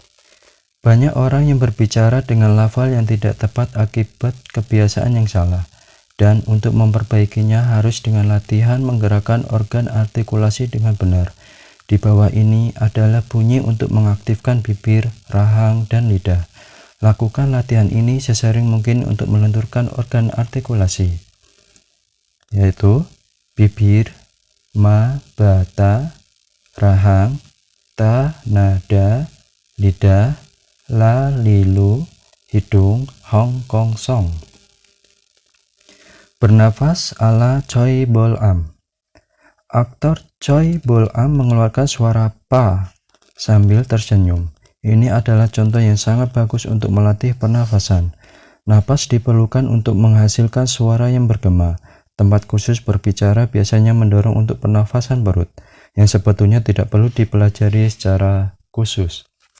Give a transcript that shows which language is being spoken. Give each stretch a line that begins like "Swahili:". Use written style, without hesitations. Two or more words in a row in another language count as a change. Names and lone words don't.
Indonesian: Banyak orang yang berbicara dengan lafal yang tidak tepat akibat kebiasaan yang salah, dan untuk memperbaikinya harus dengan latihan menggerakkan organ artikulasi dengan benar. Di bawah ini adalah bunyi untuk mengaktifkan bibir, rahang, dan lidah. Lakukan latihan ini sesering mungkin untuk melenturkan organ artikulasi, yaitu bibir, ma, bata, rahang, ta, nada, lidah, la, lilu, hidung, hong, kong, song. Bernafas ala Choi Bol-am. Aktor Choi Bol-am mengeluarkan suara pa sambil tersenyum. Ini adalah contoh yang sangat bagus untuk melatih pernafasan. Napas diperlukan untuk menghasilkan suara yang bergema. Tempat khusus berbicara biasanya mendorong untuk pernafasan perut, yang sebetulnya tidak perlu dipelajari secara khusus.